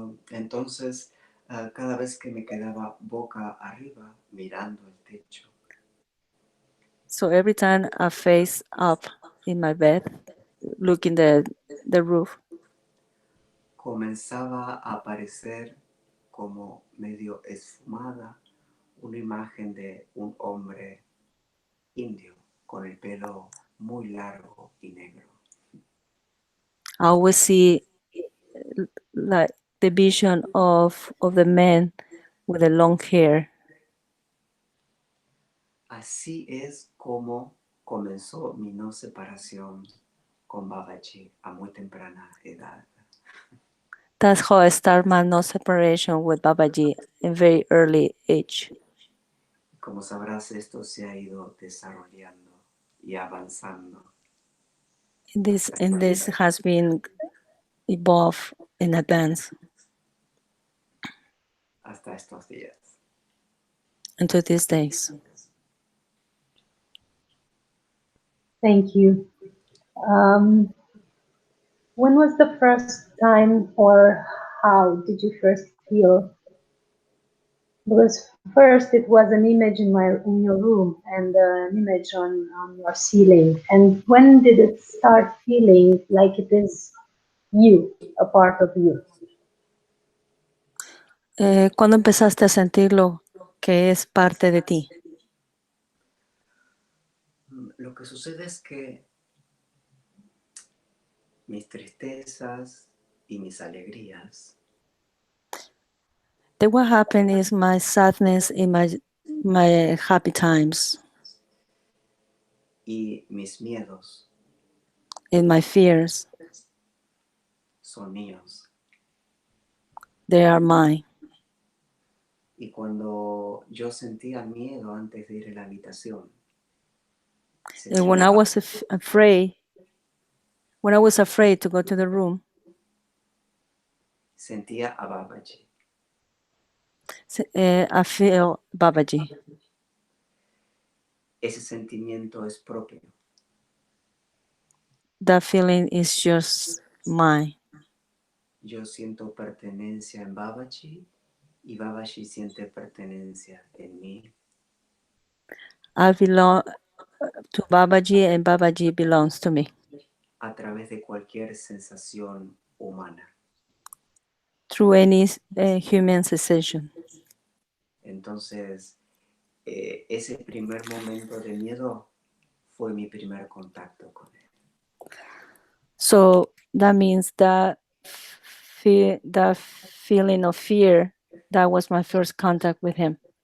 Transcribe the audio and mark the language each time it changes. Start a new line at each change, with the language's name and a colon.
Spanish: Entonces, cada vez que me quedaba boca arriba mirando el techo,
English: So every time I face up in my bed, looking the roof,
Spanish: comenzaba a aparecer como medio esfumada una imagen de un hombre indio con el pelo muy largo y negro.
English: I always see like the vision of the man with the long hair.
Spanish: Así es como comenzó mi no separación con Babaji a muy temprana edad.
English: That's how I start my no separation with Babaji in very early age.
Spanish: Como sabrás, esto se ha ido desarrollando y avanzando
English: This has been evolved in advance
Spanish: hasta estos días.
English: into these days. Thank you. When was the first time, or how did you first feel? Because first it was an image in your room and an image on your ceiling. And when did it start feeling like it is you, a part of you?
Spanish: ¿Cuándo empezaste a sentirlo que es parte de ti? Lo que sucede es que mis tristezas y mis alegrías
English: Then what happened is my sadness in my happy times,
Spanish: y mis miedos
English: in my fears,
Spanish: son míos.
English: they are mine.
Spanish: Y cuando yo sentía miedo antes de ir a la habitación,
English: And when I was afraid to go to the room,
Spanish: sentía a Babaji.
English: I feel Babaji.
Spanish: Ese sentimiento es propio.
English: That feeling is just mine.
Spanish: Yo siento pertenencia en Babaji y Babaji siente pertenencia en mí.
English: I belong to Babaji and Babaji belongs to me.
Spanish: A través de cualquier sensación humana.
English: Through any human sensation.
Spanish: Entonces, ese primer momento de miedo fue mi primer contacto con él.
English: So that means that feeling of fear, that was my first contact with him.